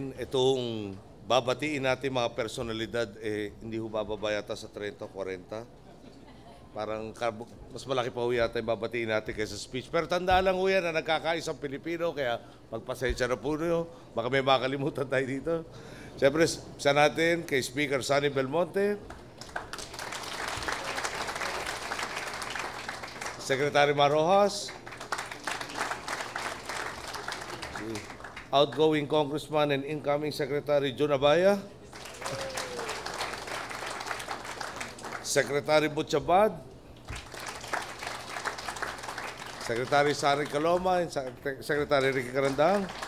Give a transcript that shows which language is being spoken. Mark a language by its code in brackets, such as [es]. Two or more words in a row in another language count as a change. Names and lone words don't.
[tl] Itong babatiin natin mga personalidad, hindi ho bababa yata sa 30 o 40. Parang mas malaki pa ho yata yung babatiin natin kaysa speech. Pero tandaan lang ho yan na nagkakaisang Pilipino, kaya magpasensya na po nyo. Baka may makalimutan tayo dito. [en] Siyempre, [tl] sa natin kay [en] Speaker Sonny Belmonte, Secretary Marojas, outgoing Congressman and incoming Secretary Jun Abaya, Secretary Butchabad, Secretary Sari Caloma, and Secretary Ricky Carandang,